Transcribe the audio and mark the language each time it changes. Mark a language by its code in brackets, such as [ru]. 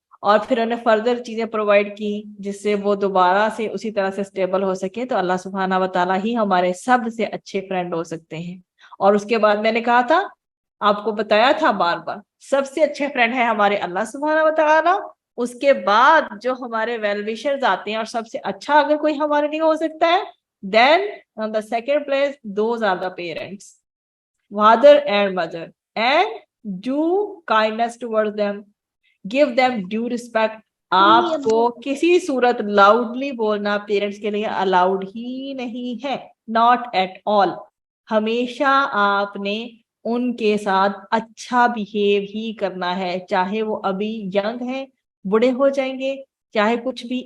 [ur] اور پھر انہیں فردر چیزیں پرووائڈ کی جس سے وہ دوبارہ سے اسی طرح سے اسٹیبل ہو سکے. تو اللہ سبحانہ و تعالیٰ ہی ہمارے سب سے اچھے فرینڈ ہو سکتے ہیں. اور اس کے بعد میں نے کہا تھا، آپ کو بتایا تھا بار بار، سب سے اچھے فرینڈ ہے ہمارے اللہ سبحانہ و تعالیٰ. اس کے بعد جو ہمارے ویل وشرز آتے ہیں، اور سب سے اچھا اگر کوئی ہمارے لیے ہو سکتا ہے، [en] then on the second place those are the parents, father and mother, and do kindness towards them, give them due respect. [ur] آپ کو کسی صورت لاؤڈلی بولنا پیرنٹس کے لیے الاؤڈ ہی نہیں ہے، [en] not at all. [ur] ہمیشہ آپ نے ان کے ساتھ اچھا بیہیو ہی کرنا ہے، چاہے وہ ابھی ینگ ہیں، بڑے ہو جائیں گے، چاہے کچھ بھی.